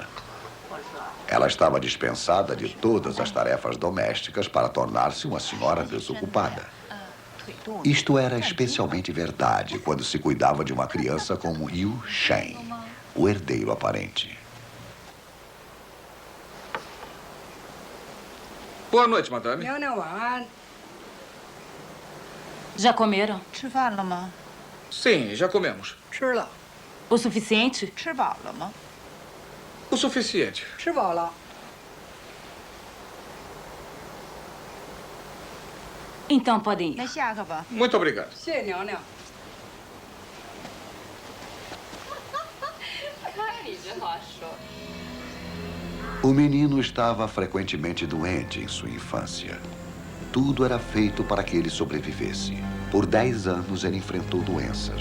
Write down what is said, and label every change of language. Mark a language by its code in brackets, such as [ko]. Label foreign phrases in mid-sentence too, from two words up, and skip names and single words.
[pt] Ela estava dispensada de todas as tarefas domésticas para tornar-se uma senhora desocupada. Isto era especialmente verdade quando se cuidava de uma criança como Yu Shen, o herdeiro aparente. Boa noite, madame. [zh] 娘娘晚安。 [pt] Já comeram? [zh] 吃饭了吗？ [pt] Sim, já comemos. [zh] 吃了， [pt] O suficiente? [zh] 吃饱了吗？ [pt] O suficiente. [zh] 吃饱了。 [pt] Então podem [zh] 那 [pt] ir. [zh] 下课吧。 [pt] Muito obrigado. [zh] 谢谢娘娘。 [pt] O menino estava frequentemente doente em sua infância. Tudo era feito para que ele sobrevivesse. Por 10 anos ele enfrentou doenças.